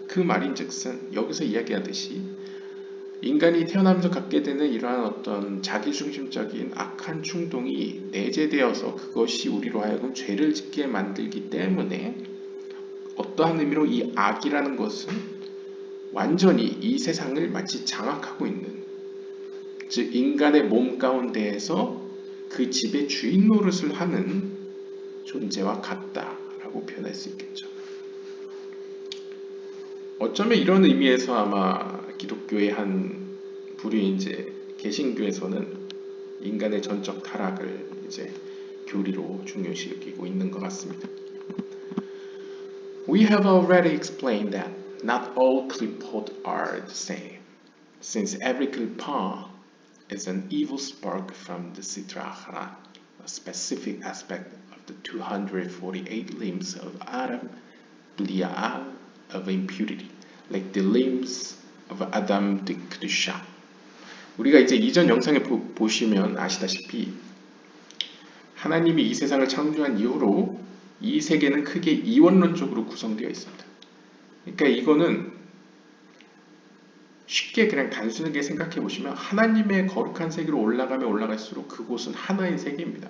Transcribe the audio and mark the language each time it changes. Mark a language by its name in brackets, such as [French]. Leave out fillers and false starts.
[Korean] 그 말인즉슨 여기서 이야기하듯이 인간이 태어나면서 갖게 되는 이러한 어떤 자기중심적인 악한 충동이 내재되어서 그것이 우리로 하여금 죄를 짓게 만들기 때문에 어떠한 의미로 이 악이라는 것은 완전히 이 세상을 마치 장악하고 있는, 즉 인간의 몸 가운데에서 그 집의 주인 노릇을 하는 존재와 같다라고 표현할 수 있겠죠. 어쩌면 이런 의미에서 아마 기독교의 한 부류 이제 개신교에서는 인간의 전적 타락을 이제 교리로 중요시 여기고 있는 것 같습니다. [English] We have already explained that not all Klipot are the same, since every Klipot is an evil spark from the Sitra Achra, a specific aspect of the 248 limbs of Adam, Belial of impurity, like the limbs of Adam the Kedusha. [Korean] 우리가 이제 이전 영상에 보시면 아시다시피 하나님이 이 세상을 창조한 이후로 이 세계는 크게 이원론적으로 구성되어 있습니다. 그러니까 이거는 쉽게 그냥 단순하게 생각해 보시면 하나님의 거룩한 세계로 올라가면 올라갈수록 그곳은 하나의 세계입니다.